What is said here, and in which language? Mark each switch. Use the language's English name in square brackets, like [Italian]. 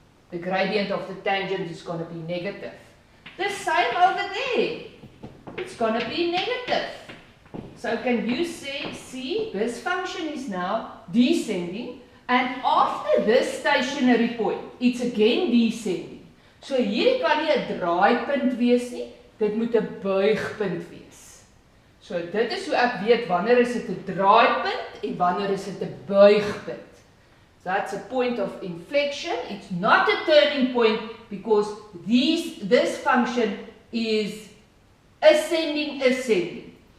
[English] The gradient of the tangent is going to be negative. The same over there. It's going to be negative. So can you see this function is now descending, and after this stationary point, it's again descending. [Afrikaans] So hier kan nie 'n draaipunt wees nie, dit moet 'n buigpunt wees. So dit is hoe ek weet wanneer is dit 'n draaipunt en wanneer is dit 'n buigpunt. [English] That's a point of inflection. It's not a turning point because this function is ascending, descending.